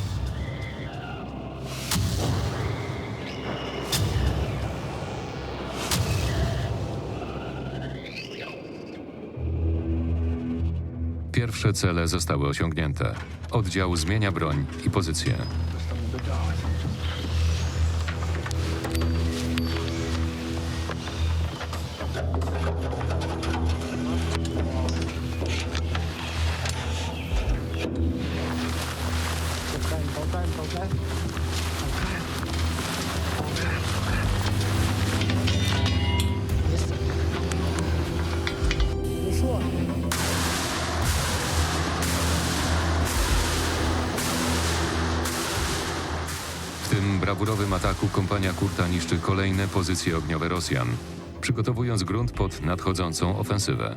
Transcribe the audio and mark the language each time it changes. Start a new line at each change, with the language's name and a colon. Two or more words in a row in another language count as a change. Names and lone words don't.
Polish: Pierwsze cele zostały osiągnięte. Oddział zmienia broń i pozycję.
Russian: Толкаем. Есть?
Ukrainian: Ну що?
Polish: W tym brawurowym ataku kompania Kurta niszczy kolejne pozycje ogniowe Rosjan, przygotowując grunt pod nadchodzącą ofensywę.